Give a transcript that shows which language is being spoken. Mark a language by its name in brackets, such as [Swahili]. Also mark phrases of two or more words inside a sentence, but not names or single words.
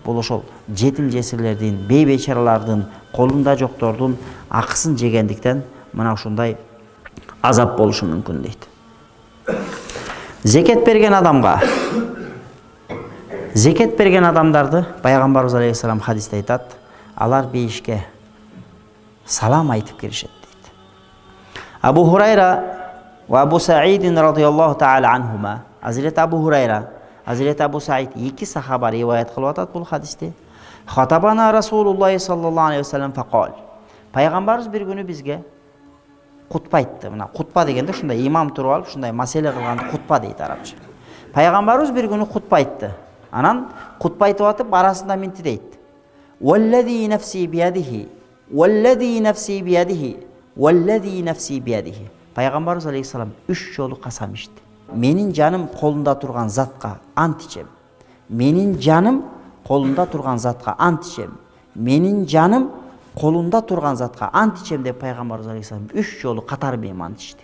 [Kyrgyz] Бул ошол жетим жесирлердин, бейбечаралардын, колунда жоктордун акысын жегендиктен мына ушундай азап болушу мүмкүн дейт. Зекет берген адамдарды пайгамбарыбыз алейхиссалам хадисте айтат, алар бейишке салам айтып киришет дейт. Абу Хурайра ва Абу Саид [Arabic] رضي الله تعالى عنهما, [Kyrgyz] Hazreti Абу Хурайра, Hazreti Абу Саид эки сахаба риваят кылып атат бул хадисте. [Arabic] خطبنا رسول الله صلى الله عليه وسلم فقال. [Kyrgyz] Пайгамбарыбыз бир күнү бизге кутба айтты. Мына кутба дегенде ушундай имам туруп алып, ушундай маселе кылганды кутба дейт арабча. Пайгамбарыбыз бир күнү кутба айтты. Анан кутба айтып атып, арасында минти дейт. [Arabic] والذي نفسي بيده، والذي نفسي بيده، والذي نفسي بيده. [Kyrgyz] Пайгамбарыбыз алейхиссалам 3 жолу касам ичти. Менин жаным колунда турган затка ант ичем. Менин жаным колунда турган затка ант ичем. Менин жаным колунда турган затка ант ичем деп пайгамбарыбыз алейхиссалам 3 жолу катар менен ант ичти.